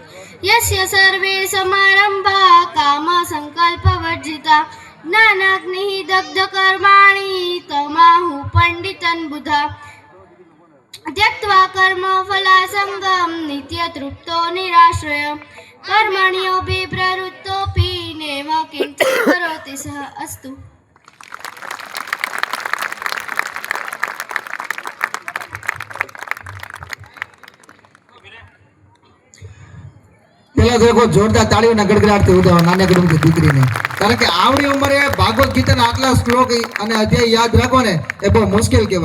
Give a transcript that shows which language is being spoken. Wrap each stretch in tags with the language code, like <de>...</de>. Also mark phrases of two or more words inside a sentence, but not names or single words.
<sa>यस्य सर्वे समारम्भा कामसङ्कल्पवर्जिता ज्ञानाग्निः दग्धकर्माणि तमाहुः पण्डितान् बुधा। त्यक्त्वा कर्मफलासङ्गं नित्यतृप्तो निराश्रयः कर्मण्योऽपि प्रवृत्तोऽपि नैव किञ्चित् करोति सः। अस्तु।</sa> <gu>પેલા દેખો જોરદાર તાળીઓના ગડગડાટથી ઉદાવો નાનકડી ઉંમરની દીકરીને, કારણ કે આવડી ઉંમરે ભાગવત ગીતાના આટલા શ્લોક અને અધ્યાય યાદ રાખો ને એ બહુ મુશ્કેલ કહેવાય.</gu>